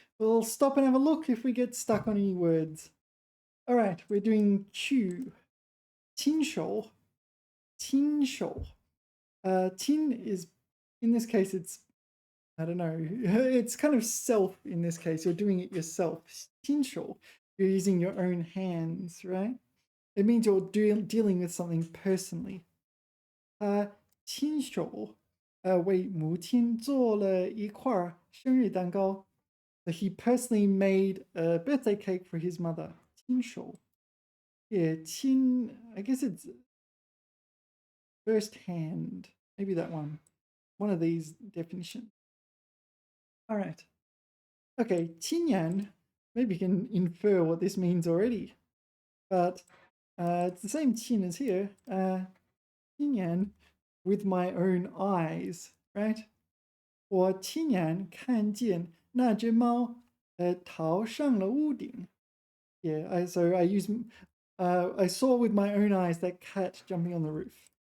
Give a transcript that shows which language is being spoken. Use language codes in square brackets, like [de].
[en] We'll stop and have a look if we get stuck on any words. All right, we're doing chu, tin shou, tin shou. Tin is, in this case, it's, I don't know, it's kind of self in this case. You're doing it yourself. Tin shou, you're using your own hands, right? It means you're dealing with something personally. [zh] 他亲手为母亲做了一块生日蛋糕。 [en] So he personally made a birthday cake for his mother. [zh] 亲手. [en] Yeah, 亲, I guess it's first hand. Maybe that one. One of these definitions. All right. Okay, 亲yan. Maybe you can infer what this means already. But it's the same 亲 as here. 亲眼 with my own eyes, right? [zh] 我亲眼看见那只猫逃上了屋顶. [en] Yeah, so I use I saw with my own eyes that cat jumping on the roof.